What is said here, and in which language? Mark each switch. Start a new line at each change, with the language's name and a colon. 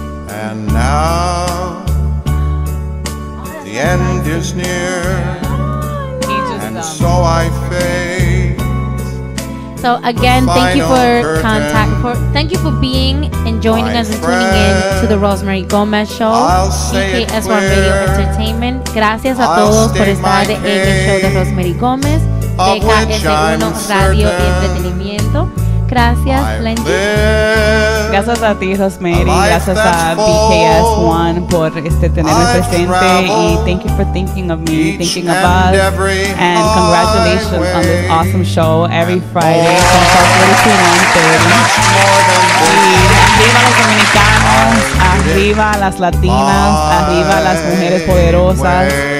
English: And now the end is near, and so I face. So again, thank you for thank you for being and joining us and tuning in to the Rossmery Gomez Show, EKS1 Radio Entertainment.
Spanish: Gracias a todos por estar en el show de Rossmery Gómez, EKS1 Radio y Entretenimiento. Gracias, Lenny. Gracias a ti, Rossmery. Gracias a BKS1 por tenerme presente.
English: Y thank you for thinking of me, thinking of us. And congratulations on this awesome show every Friday from 12:30 to 1:30.
Spanish: Y arriba los dominicanos, arriba las latinas, arriba las mujeres poderosas.